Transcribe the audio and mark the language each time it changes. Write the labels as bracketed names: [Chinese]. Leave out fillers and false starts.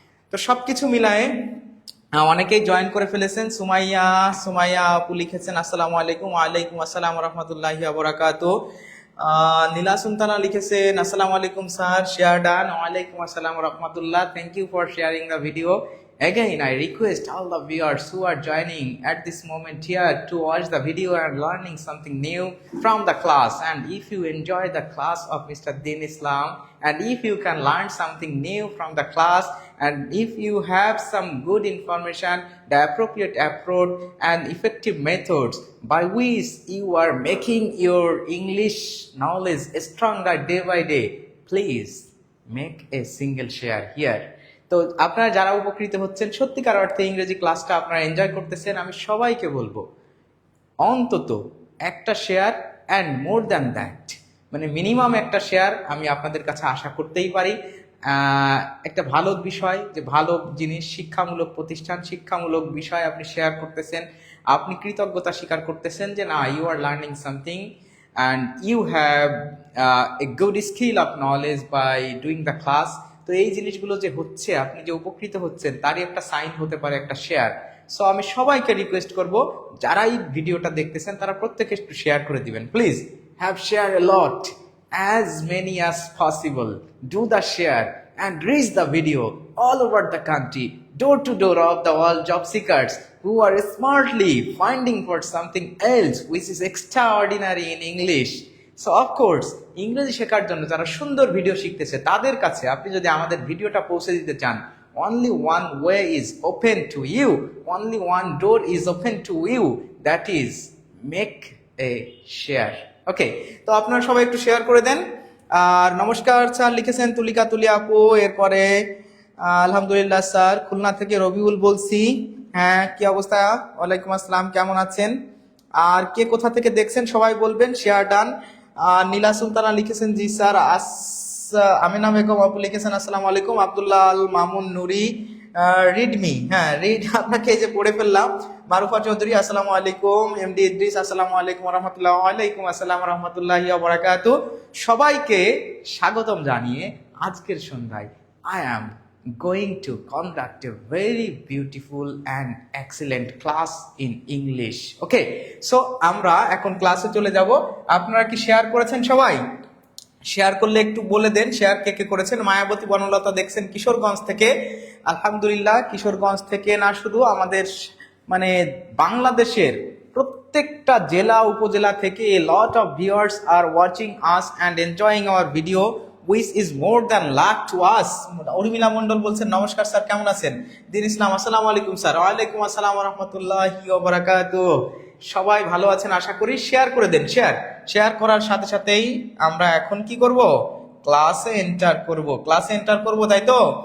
[Bangla] তো সব কিছু মিলায়ে অনেকেই জয়েন করে ফেলেছেন। সুমাইয়া আপু লিখেছেন আসসালামু আলাইকুম। ওয়ালাইকুম আসসালাম রহমতুল্লাহি ওয়া বারাকাতুহু। নীলা সুলতানা লিখেছেন আসসালামু আলাইকুম স্যার, শেয়ার ডান। ওয়ালাইকুম আসসালাম রহমতুল্লাহ, [English] Thank you for sharing the video. Again, I request all the viewers who are joining at this moment here to watch the video and learning something new from the class. And if you enjoy the class of Mr. Din Islam, and if you can learn something new from the class, and if you have some good information, the appropriate approach and effective methods by which you are making your English knowledge stronger day by day, please make a single share here. [Bangla] তো আপনারা যারা উপকৃত হচ্ছেন, সত্যিকার অর্থে ইংরেজি ক্লাসটা আপনারা এনজয় করতেছেন, আমি সবাইকে বলবো অন্তত একটা [English] share and more than that, [Bangla] মানে মিনিমাম একটা শেয়ার আমি আপনাদের কাছে আশা করতেই পারি। একটা ভালো বিষয়, যে ভালো জিনিস, শিক্ষামূলক প্রতিষ্ঠান, শিক্ষামূলক বিষয় আপনি শেয়ার করতেছেন, আপনি কৃতজ্ঞতা স্বীকার করতেছেন যে না, [English] You are learning something and you have a good skill of knowledge by doing the class. [Bangla] তো এই জিনিসগুলো যে হচ্ছে, আপনি যে উপকৃত হচ্ছেন, তারই একটা সাইন হতে পারে একটা শেয়ার। সো আমি সবাইকে রিকোয়েস্ট করব, যারা এই ভিডিওটা দেখতেছেন তারা প্রত্যেকে একটু শেয়ার করে দিবেন। [English] Please have share a lot, as many as possible. Do the share and reach the video all over the country, door to door of the all job seekers who are smartly finding for something else which is extraordinary in English. [Bangla] So of course ইংরেজি শেখার জন্য যারা সুন্দর video শিখতেছে তাদের কাছে আপনি যদি আমাদের ভিডিওটা পৌঁছে দিতে চান, [English] only one way is open to you, only one door is open to you, that is make a share. [Bangla] ওকে, তো আপনারা সবাই একটু শেয়ার করে দেন। আর নমস্কার স্যার লিখেছেন তুলি আপু। এরপরে আলহামদুলিল্লাহ স্যার, খুলনা থেকে রবিউল বলছি। হ্যাঁ, কি অবস্থা? ওয়ালাইকুম আসসালাম, কেমন আছেন? আর কে কোথা থেকে দেখছেন সবাই বলবেন, শেয়ার ডান। নীলা সুলতানা লিখেছেন জি স্যার। আমিনা বেগম আপু লিখেছেন আসসালামু আলাইকুম। আব্দুল্লাহ আল মামুন নুরি রিডমি, হ্যাঁ রিড, আপনাকে এই যে পড়ে ফেললাম। মারুফা চৌধুরী আসসালামু আলাইকুম, এমডি ইদ্রিস আসসালামু আলাইকুম রহমতুল্লাহ, ওয়ালাইকুম আসসালাম রহমতুল্লাহি ওয়া বারাকাতুহু। সবাইকে স্বাগতম জানিয়ে আজকের সন্ধ্যায় [English] I am going to conduct a very beautiful and excellent class in English. [Bangla] Okay, so আমরা এখন ক্লাসে চলে যাব। আপনারা কি শেয়ার করেছেন? সবাই শেয়ার করলে একটু বলে দেন শেয়ার কে কে করেছেন। মায়াবতী বনলতা দেখছেন কিশোরগঞ্জ থেকে, আলহামদুলিল্লাহ। কিশোরগঞ্জ থেকে না, শুধু আমাদের মানে বাংলাদেশের প্রত্যেকটা জেলা উপজেলা থেকে [English] a lot of viewers are watching us and enjoying our video which is more than luck to us. [Bangla] Urmila Mondal বলছেন নমস্কার স্যার, কেমন আছেন? দিন ইসলাম আসসালামু আলাইকুম স্যার। ওয়ালাইকুম আসসালাম ওয়া রাহমাতুল্লাহি ওয়া বারাকাতুহু। সবাই ভালো আছেন আশা করি। শেয়ার করে দেন। শেয়ার করার সাথে সাথেই আমরা এখন কি করব? ক্লাসে এন্টার করব, তাই তো?